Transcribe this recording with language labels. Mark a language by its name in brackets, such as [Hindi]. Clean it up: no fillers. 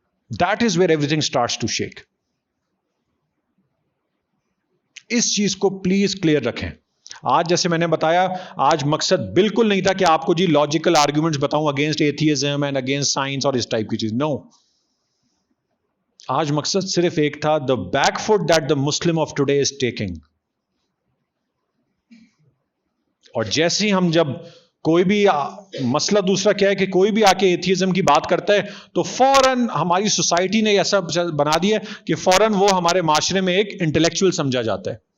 [English] That is where everything starts to shake. [Urdu] اس چیز کو please clear رکھیں. آج جیسے میں نے بتایا, آج مقصد بالکل نہیں تھا کہ آپ کو جی [English] logical arguments [Urdu] بتاؤں [English] against atheism and against science [Urdu] اور اس ٹائپ کی چیز. [English] no, [Urdu] آج مقصد صرف ایک تھا, [English] The back foot that the Muslim of today is taking. [Urdu] اور جیسے ہی ہم جب کوئی بھی مسئلہ, دوسرا کیا ہے کہ کوئی بھی آ کے ایتھیزم کی بات کرتا ہے تو فوراً ہماری سوسائٹی نے ایسا بنا دیا کہ فوراً وہ ہمارے معاشرے میں ایک انٹلیکچوئل سمجھا جاتا ہے.